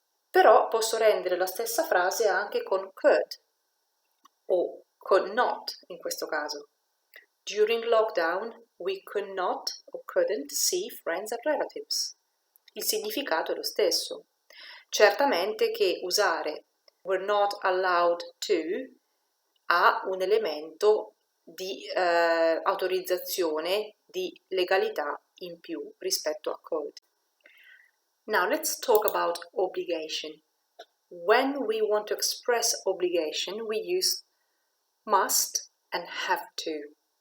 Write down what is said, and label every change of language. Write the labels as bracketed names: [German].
[Italian] Però posso rendere la stessa frase anche con could o could not in questo caso. [English] During lockdown we could not or couldn't see friends and relatives. [Italian] Il significato è lo stesso. Certamente che usare were not allowed to ha un elemento di autorizzazione, di legalità in più rispetto a could. [English] Now let's talk about obligation. When we want to express obligation, we use must and have to.